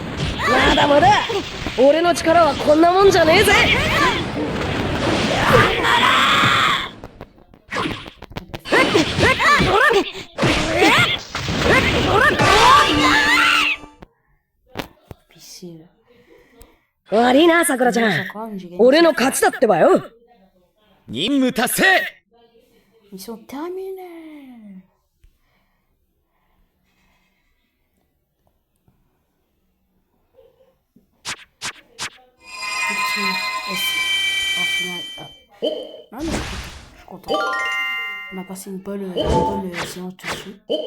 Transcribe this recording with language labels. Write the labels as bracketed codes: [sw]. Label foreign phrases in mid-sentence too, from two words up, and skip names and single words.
[ja] まだまだ俺の力はこんなもんじゃねえぜ 悪いなさくらちゃん俺の勝ちだってばよ任務達成 [fr] Ils sont terminés. En finale. Non, mais je suis content. On a passé une bonne séance dessus.